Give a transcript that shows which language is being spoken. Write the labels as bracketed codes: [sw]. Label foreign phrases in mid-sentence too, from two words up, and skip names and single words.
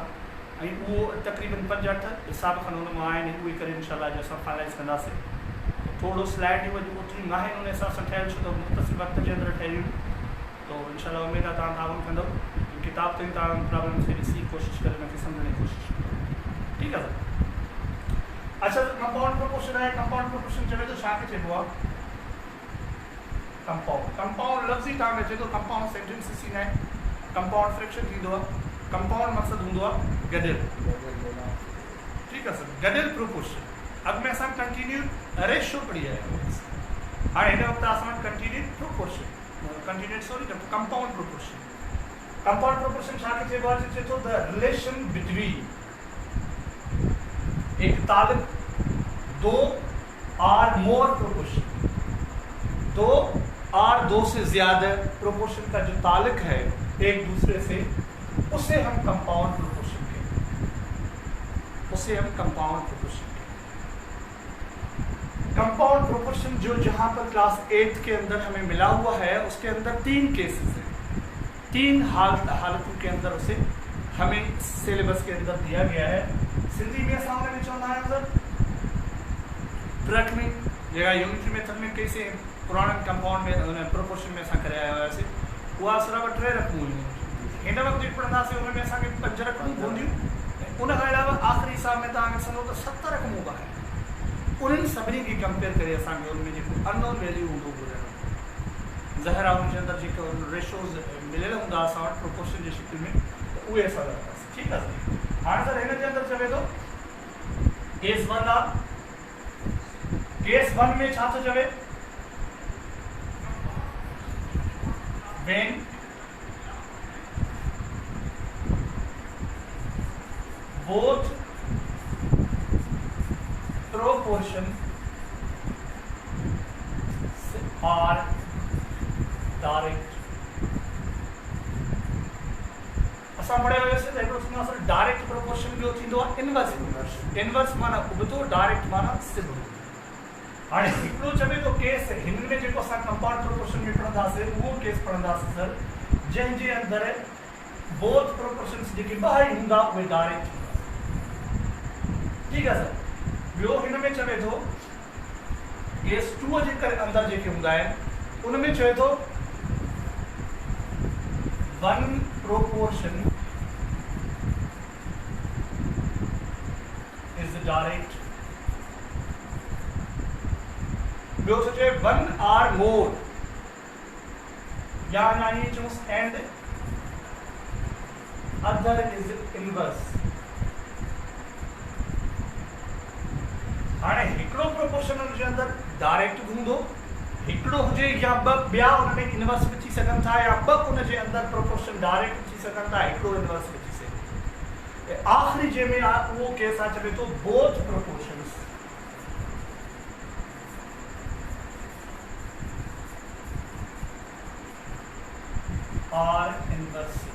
[sd] ऐं उहो तक़रीबन 5-8 हिसाब खनि हुन मां आहिनि, उहे करे इनशाला जो असां फाइनलाइज़ कंदासीं। थोरो स्लाइडियूं अॼु ओतिरियूं न आहिनि उन हिसाब सां ठहियलु, छो त मुख़्तसिर वक़्त जे अंदरि ठहियूं, तो इनशाला उमेद आहे तव्हां ताउन कंदव। किताब ते तव्हां प्रॉब्लम खे ॾिसी कोशिशि करे हुनखे सम्झण जी कोशिशि कयो, ठीकु आहे। अच्छा, [en] compound proportion [sd] आहे। [en] compound proportion [sd] चवे थो छा खे चइबो आहे? कंपाउंड। कंपाउंड लफ़्ज़ ई तव्हांखे अचे थो, [en] compound sentences [sd] थींदा आहिनि, [en] compound fraction [sd] थींदो आहे। कंपाउंड मक़सदु हूंदो आहे गॾियल, ठीकु आहे सर, गॾियल प्रोपोर्शन। अॻु में असां [en] continued ratio [sd] पढ़ी आया आहियूं, हाणे हिन वक़्तु असां वटि [en] continued proportion, compound proportion. compound proportion [sd] छा खे चइबो आहे? चए थो [en] the relation between, [ur] ایک تعلق, 2 [en] or more proportion, [ur] 2 اور 2 سے زیادہ پروپورشن کا جو تعلق ہے ایک دوسرے سے، اسے ہم [en] compound proportion [ur] کہتے ہیں، اسے ہم [en] compound proportion [ur] کہتے ہیں. [en] compound proportion [ur] جو جہاں پر کلاس 8 کے اندر ہمیں ملا ہوا ہے اس کے اندر 3 کیسز ہیں، 3 حالتوں کے اندر اسے ہمیں سلیبس کے اندر دیا گیا ہے. [sd] सिंधी में असां हुनखे चवंदा आहियूं सर ट्रक में, जेका [en] unitary method [sd] में कईसीं पुराणनि कंपाउंड में प्रोपोर्शन में असां करे आया हुआसीं, उहा सिर्फ़ु 3 रक़मूं हुयूं। हिन वक़्तु जेको पढ़ंदासीं हुन में असांखे 5 रक़मूं हूंदियूं, उन खां अलावा आख़िरी हिसाब में तव्हांखे सम्झो त 7 रक़मूं आहिनि। उन्हनि सभिनी खे कंपेयर करे असांखे उनमें जेको [en] unknown value [sd] हूंदो ॿुधाइणो, ज़ाहिर आहे उनजे अंदरि जेके रेशोज़ मिलियल हूंदा असां वटि प्रोपोर्शन जी शिकिल में, त उहे असां रखंदासीं, ठीकु आहे। हाणे सर हिन जे अंदरि चवे थो केस 1 आहे। केस 1 में छा थो चवे? [en] when both proportion are direct। [sd] असां पढ़ियो हुयोसीं त हिकिड़ो थींदो आहे [en] direct proportion, [sd] ॿियो थींदो आहे [en] inverse proportion. [sd] इनवर्स माना उबतो, डायरेक्ट माना सिधो। हाणे हिकिड़ो चवे थो केस, हिन में जेको असां [en] compound proportion [sd] में पढ़ंदासीं उहो केस पढ़ंदासीं सर जंहिंजे अंदरि [en] both proportions [sd] जेके ॿाहिरि हूंदा उहे डायरेक्ट हूंदा, ठीकु आहे सर। ॿियो हिन में चवे थो केस 2 जे करे अंदरि जेके हूंदा आहिनि उन में चवे थो [en] one proportion is direct. [sd] ॿियो थो चए 1 [en] or more, [sd] या यानी [en] choose and other is inverse. [sd] हाणे हिकिड़ो प्रोपोर्शन उनजे अंदरि डायरेक्ट हूंदो, हिकिड़ो हुजे या ॿिया उन में इनवर्स बि थी सघनि था, या 2 उनजे अंदरि प्रोपोर्शन डायरेक्ट थी सघनि था, हिकिड़ो इनवर्स बि थी सघे। आख़िरी जंहिंमें आहे उहो केस आहे चवे थो [en] both proportions are inverse.